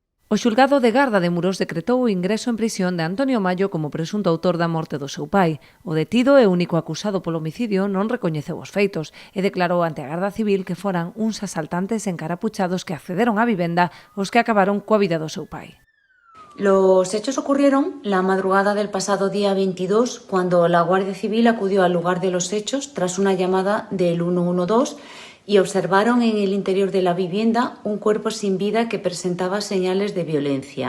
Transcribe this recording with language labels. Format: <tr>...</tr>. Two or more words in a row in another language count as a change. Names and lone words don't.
<gl>O xulgado de Garda de Muros decretou o ingreso en prisión de Antonio Mallo como presunto autor da morte do seu pai. O detido e único acusado polo homicidio non recoñeceu os feitos e declarou ante a Garda Civil que foran uns asaltantes encarapuchados que accederon á vivenda os que acabaron coa vida do seu pai.</gl> <es>Los hechos ocurrieron la madrugada del pasado día 22, cuando la Guardia Civil acudió al lugar de los hechos tras una llamada del 112 y observaron en el interior de la vivienda un cuerpo sin vida que presentaba señales de violencia.</es>